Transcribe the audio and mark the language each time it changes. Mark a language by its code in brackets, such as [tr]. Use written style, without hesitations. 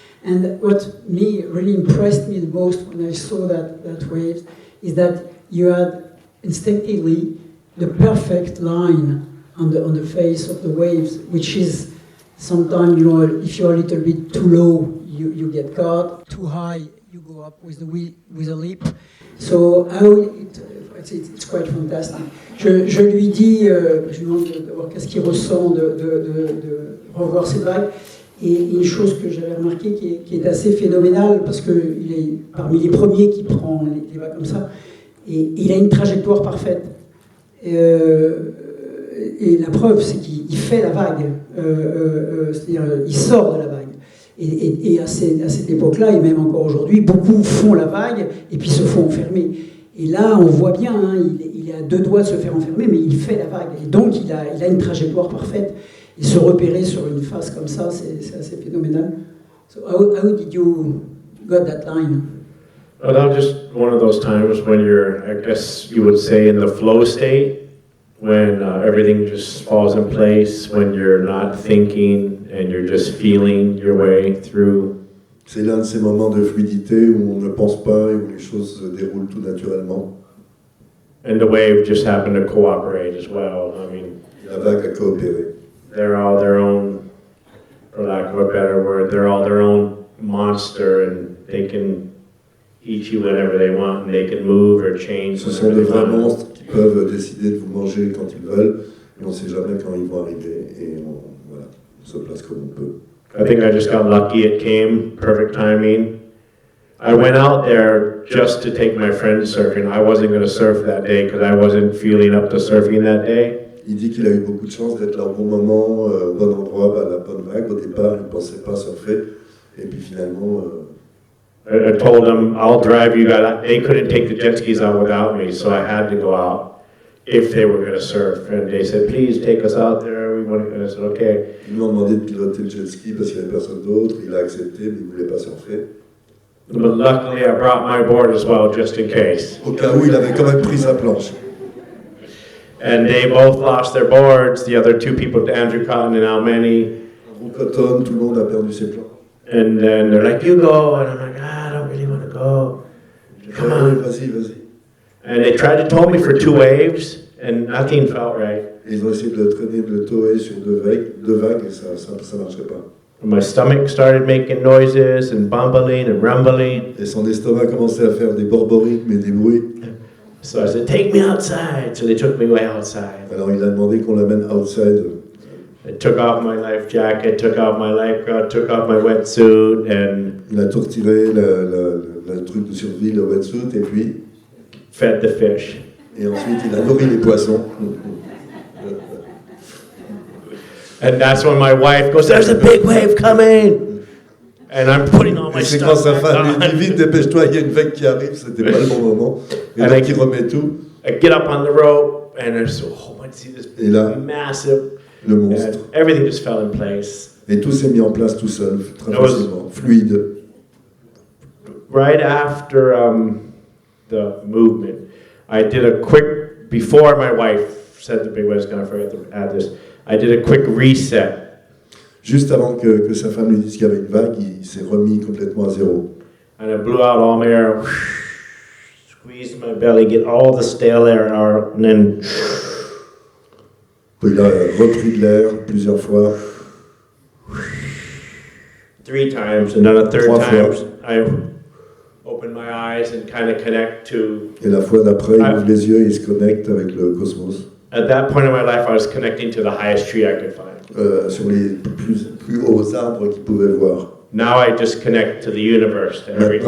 [en] And what really impressed me the most when I saw that wave is that you had instinctively the perfect line on the face of the waves, which is sometimes, if you're a little bit too low, you get caught. Too high, you go up with a leap. So it's quite fantastic. [fr] Je lui dis, je lui demande de voir qu'est-ce qu'il ressent de revoir ces vagues. Et une chose que j'avais remarqué qui est assez phénoménale, parce qu'il est parmi les premiers qui prend les vagues comme ça, et il a une trajectoire parfaite. Et la preuve, c'est qu'il fait la vague, c'est-à-dire il sort de la vague. Et à cette époque-là, et même encore aujourd'hui, beaucoup font la vague et puis se font enfermer. Et là, on voit bien, il est à 2 doigts de se faire enfermer, mais il fait la vague. Et donc, il a une trajectoire parfaite. Et se repérer sur une face comme ça, c'est assez phénoménal. [en] So how did you got that line? Well, that was just one of those times when you're, I guess you would say, in the flow state, when everything just falls in place, when you're not thinking and you're just feeling your way through. [fr] C'est l'un de ces moments de fluidité où on ne pense pas et où les choses se déroulent tout naturellement. [en] And the wave just happened to cooperate as well. I mean, [fr] la vague a coopéré. [en] They're all their own, for lack of a better word, they're all their own monster, and they can eat you whenever they want, and they can move or change. [fr] Ce sont des vrais monstres qui peuvent décider de vous manger quand ils veulent, et on ne sait jamais quand ils vont arriver, et on se place comme on peut. [en] I think I just got lucky, it came, perfect timing. I went out there just to take my friends surfing. I wasn't going to surf that day because I wasn't feeling up to surfing that day. [fr] Il dit qu'il a eu beaucoup de chance d'être là au bon moment, au bon endroit, à la bonne vague. Au départ, il ne pensait pas surfer. Et puis finalement... [en] I told them, I'll drive you guys. They couldn't take the jet skis out without me, so I had to go out if they were going to surf. And they said, please take us out there. We want to. And I said, okay. [fr] Ils lui ont demandé de piloter le jet ski parce qu'il n'y avait personne d'autre. Il a accepté, mais il ne voulait pas surfer. [en] But luckily, I brought my board as well, just in case. [fr] Au cas où, il avait quand même pris sa planche. [en] And they both lost their boards. The other 2 people, Andrew Cotton and Al Manny. [fr] Cotton, tout le monde a perdu ses plans. [en] And then they're like, you go. And I'm like, I don't really want to go. Come on. [fr] Vas-y. [en] And they tried to tow me for 2 waves, and nothing felt right. [fr] Et ils ont essayé de le traîner, de le tower sur 2 vagues, et ça marchait pas. [en] And my stomach started making noises and bumbling and rumbling. [fr] Et son estomac commençait à faire des borborigmes et des bruits. [en] So I said, take me outside. So they took me way outside. [fr] Alors il a demandé qu'on l'amène outside. [en] I took off my life jacket, took off my lifeguard, took off my wetsuit, and [fr] il a tout retiré, le truc de survie, le wetsuit, et puis [en] fed the fish. [fr] Et ensuite il a nourri les poissons. [en] And that's when my wife goes, there's a big wave coming. And I'm putting all my stuff. [fr] C'est [en] stuff [fr] quand sa femme dit vite, dépêche-toi, il y a une vague qui arrive, c'était pas le bon moment. Et donc il remet tout. [en] I get up on the rope, and there's I see this massive. [fr] Le monstre. [en] Everything just fell in place. [fr] Et tout s'est mis en place tout seul, très facilement, fluide. [en] Right after the movement, I did a quick, before my wife said the big wave was going to forget to add this, I did a quick reset. [fr] Juste avant que sa femme lui dise qu'il y avait une vague, il s'est remis complètement à zéro. [en] And I blew out all my air, squeezed my belly, get all the stale air out, and then... [fr] Il a repris de l'air plusieurs fois. [en] 3 times, and then a 3rd time, I opened my eyes and kind of connect to... [fr] Et la fois d'après, il ouvre les yeux et il se connecte avec le cosmos. [en] At that point in my life, I was connecting to the highest tree I could find. [fr] Sur les plus hauts arbres qu'il pouvait voir. [en] Now I just connect to the universe, to everything.